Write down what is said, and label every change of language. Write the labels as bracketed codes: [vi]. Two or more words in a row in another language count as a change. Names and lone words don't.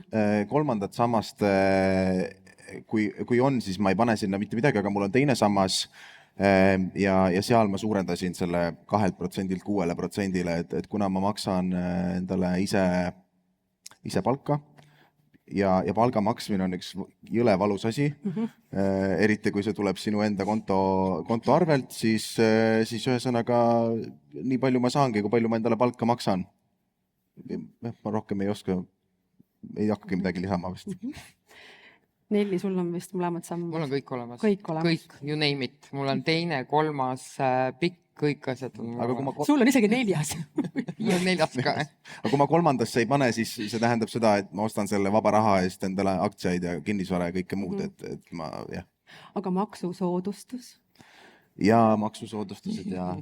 [et] Kolmandat sammast, kui on, siis ma ei pane sinna mitte midagi, aga mul on teine sammas ja seal ma suurendasin selle 2%-lt 6%-le, et kuna ma maksan endale ise palka, ja palga maksmine on üks jõle valus asi, eriti kui see tuleb sinu enda konto arvelt, siis ühesõnaga nii palju ma saangi, kui palju ma endale palka maksan. Ma rohkem ei oska, ei hakkagi midagi lisama vist. Nelli, sul on vist mõlemad sammud? Mul on kõik olemas. Kõik, [en] you name it. [et] Mul on teine, kolmas, pikk, kõik asjad on sul on isegi 4. Mul on 4 ka. Aga kui ma kolmandasse ei pane, siis see tähendab seda, et ma ostan selle vaba raha eest endale aktsiaid ja kinnisvara ja kõike muud, et ma, jah. Aga maksusoodustus? Ja maksusoodustused ja